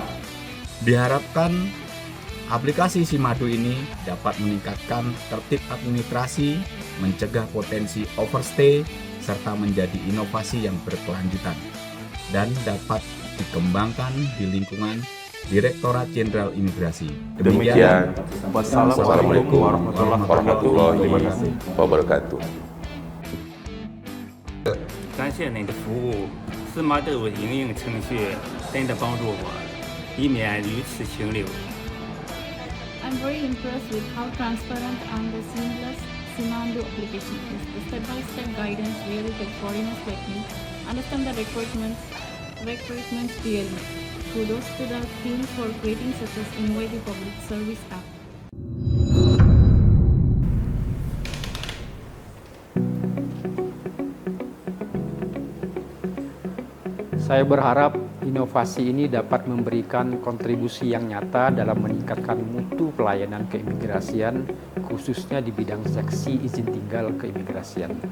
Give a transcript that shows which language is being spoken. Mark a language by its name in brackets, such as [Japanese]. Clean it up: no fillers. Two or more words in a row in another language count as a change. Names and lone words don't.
[Indonesian] Diharapkan aplikasi SIMADU ini dapat meningkatkan tertib administrasi, mencegah potensi overstay, serta menjadi inovasi yang berkelanjutan dan dapat dikembangkan di lingkungan Direktorat Jenderal Imigrasi. Demikian, [Arabic] والسلام عليكم ورحمة الله wabarakatuh. [Chinese] 感谢您的服务，SIMADU营运程序真的帮助我，以免屡次停留。 [English] I'm very impressed with how transparent and the seamless SIMADU application is. The step-by-step guidance really helps foreigners like me understand the requirements clearly. Kudos to the team for creating such an innovative public service app. [Indonesian] Saya berharap inovasi ini dapat memberikan kontribusi yang nyata dalam meningkatkan mutu pelayanan keimigrasian, khususnya di bidang seksi izin tinggal keimigrasian.